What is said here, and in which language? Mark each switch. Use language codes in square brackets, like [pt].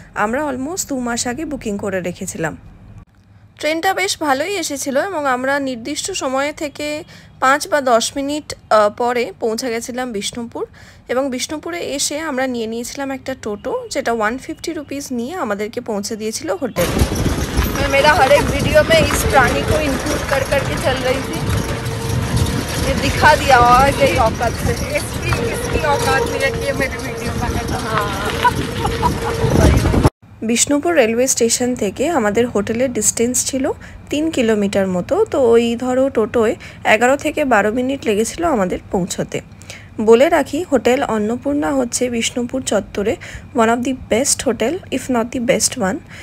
[bn] আমরা অলমোস্ট 2 মাস আগে বুকিং করে রেখেছিলাম। ট্রেনটা বেশ ভালোই এসেছিলো এবং আমরা নির্দিষ্ট সময়ে থেকে 5 বা 10 মিনিট পরে পৌঁছে গেছিলাম বিষ্ণুপুর। এবং বিষ্ণুপুরে এসে আমরা নিয়ে নিয়েছিলাম একটা টোটো, যেটা 150 রুপিস নিয়ে আমাদেরকে পৌঁছে দিয়েছিল হোটেলে। [hi] मेरा हर एक वीडियो में इस प्राणी को इंक्लूड कर करके चल रही थी। ये दिखा दिया और कई औकात से, इसकी औकात नहीं है कि ये मेरे वीडियो में है। [bn] বিষ্ণুপুর রেলওয়ে স্টেশন থেকে আমাদের হোটেলের ডিস্টেন্স ছিল 3 কিলোমিটার মতো। তো ওই ধরো টোটোয় 11 থেকে 12 মিনিট লেগেছিল আমাদের পৌঁছতে। বলে রাখি, হোটেল অন্নপূর্ণা হচ্ছে বিষ্ণুপুর চত্বরে one of the best hotel, if not the best one.